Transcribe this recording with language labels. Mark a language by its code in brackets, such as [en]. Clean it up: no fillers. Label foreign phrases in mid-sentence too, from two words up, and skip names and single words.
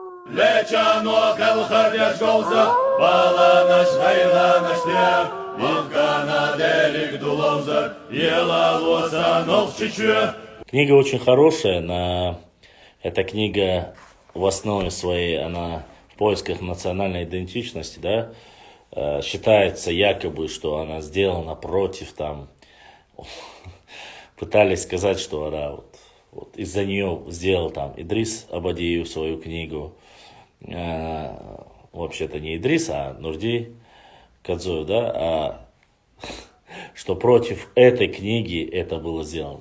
[ce] Лечано хелхарьяш голза, баланаш гайланаш тер, Махкана делик дулоза, ела лоса новчичуя. [ru] Книга очень хорошая, эта книга в основе своей, она в поисках национальной идентичности, да, считается якобы, что она сделана против, там, пытались сказать, что она вот из-за нее сделал там Идрис Абадиев свою книгу, вообще-то не Идрис, а Нурди Кадзоев, да, что против этой книги это было сделано.